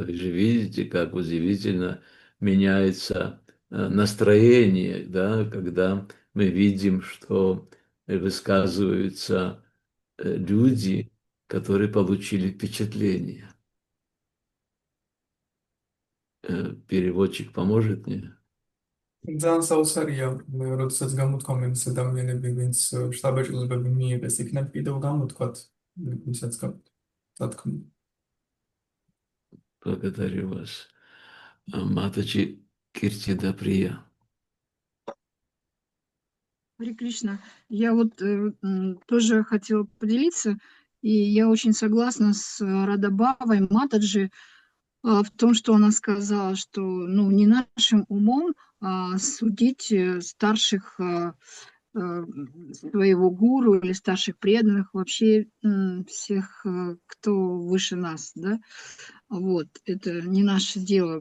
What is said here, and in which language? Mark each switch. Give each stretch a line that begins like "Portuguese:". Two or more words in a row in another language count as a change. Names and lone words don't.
Russian: Вы же видите, как удивительно меняется настроение, да, когда мы видим, что высказываются люди, которые получили впечатление. Переводчик поможет мне?
Georgian: ძალიან საოცარია, როდესაც გამოთქვამენ ეს ადამიანები, ვინც შთაბეჭდილებები მიიღეს, იქნებ კიდევ გამოთქვათ, ვისაც გათქმით.
Russian: Благодарю вас. Матачи Киртида Прия. Харе Кришна, я вот тоже хотела поделиться, и я очень согласна с Радабавой Матаджи в том, что она сказала, что ну, не нашим умом судить старших своего гуру или старших преданных, вообще всех, кто выше нас, да, вот, это не наше дело.